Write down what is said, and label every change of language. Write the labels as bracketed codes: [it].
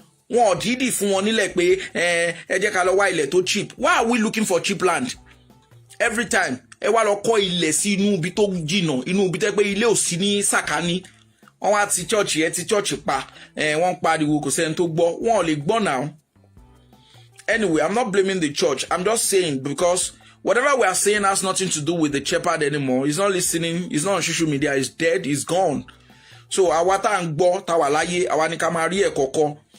[yo] Wọn ò dídì fún wọn nílẹ̀ pé ẹ jẹ́ ká lọ wá ilẹ̀ tó cheap. [en] Why are we looking for cheap land? Every time [yo] ẹ wá lọ kọ́ ilẹ̀ sí inú ibi tó jìnà inú ibi tẹ́ pé ilé ò sí ní sàkání wọ́n wá ti church pa wọ́n pariwo kò sẹ́ni tó gbọ́ wọ́n ò lè gbọ́ now. [en] Anyway, I'm not blaming the church. I'm just saying because whatever we are saying has nothing to do with the shepherd anymore. He's not listening. He's not on social media. He's dead. He's gone. [yo] So àwa tá ń gbọ́ tá wà láyé àwa ní ká máa rí ẹ̀ kọ̀ọ̀kan.